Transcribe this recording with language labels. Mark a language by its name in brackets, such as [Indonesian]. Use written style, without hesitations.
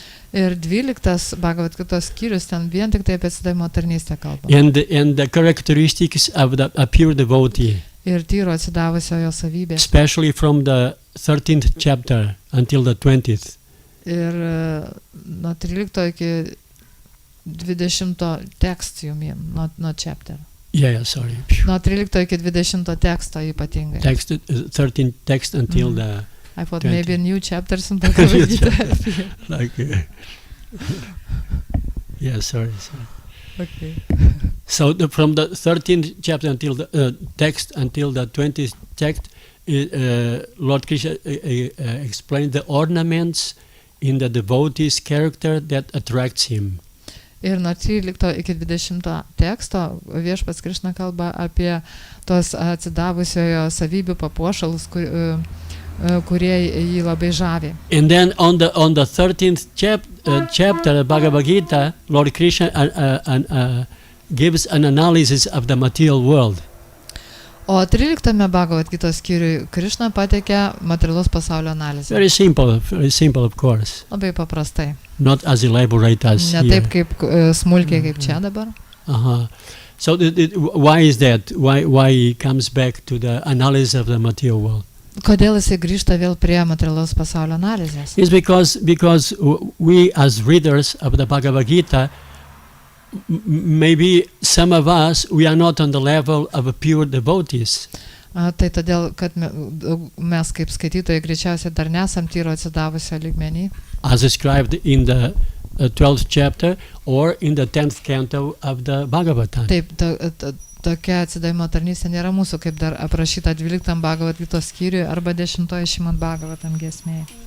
[Lithuanian] Ir 12 Bhagavad Gitos skyrius ten vien tik tai apie atsidavimo tarnystę kalba. [English] And the characteristics of a pure devotee. [Lithuanian] Ir tyro atsidavusiojo savybė. [English] Especially from the 13th chapter until the 20th. [Lithuanian] Ir nuo 13 iki 20 [English] text, you mean, not chapter. Yeah, sorry. [Lithuanian] Nuo 13 iki 20 teksto ypatingai. [English] 13 text until the I thought 20. maybe new chapters in Bhagavad Gita. Like, yeah, sorry. Okay. So from the 13th chapter until the text until the 20th text, Lord Krishna explained the ornaments in the devotee's character that attracts him. [Lithuanian] Ir nuo 13 iki 20 teksto viešpats Krišna kalba apie tos atsidavusiojo savybių papuošalus, kurie jį labai žavi. [English] And then on the 13th chapter of Bhagavad Gita, Lord Krishna gives an analysis of the material world. [Lithuanian] O 13 Bhagavad Gitos skyriui Krišna pateikia materialaus pasaulio analizę. [English] Very simple, of course. [Lithuanian] Labai paprastai. [English] Not as elaborate as [Lithuanian] ne [English] here. [Lithuanian] Taip kaip smulkiai kaip čia dabar. [English] So why is that? Why he comes back to the analysis of the material world? [Lithuanian] Kodėl jisai grįžta vėl prie materialaus pasaulio analizės? [English] It's because we as readers of the Bhagavad Gita, maybe some of us, we are not on the level of pure devotees. [Lithuanian] Tai todėl, kad mes kaip skaitytojai greičiausiai dar nesam tyro atsidavusio lygmenį. [English] As described in the 12th chapter or in the 10th canto of the Bhagavatam. [Lithuanian] Taip, tokia atsidavimo tarnystė nėra mūsų, kaip dar aprašyta 12 Bhagavad Gitos skyriui arba 10 Šrimad Bhagavatam giesmėje.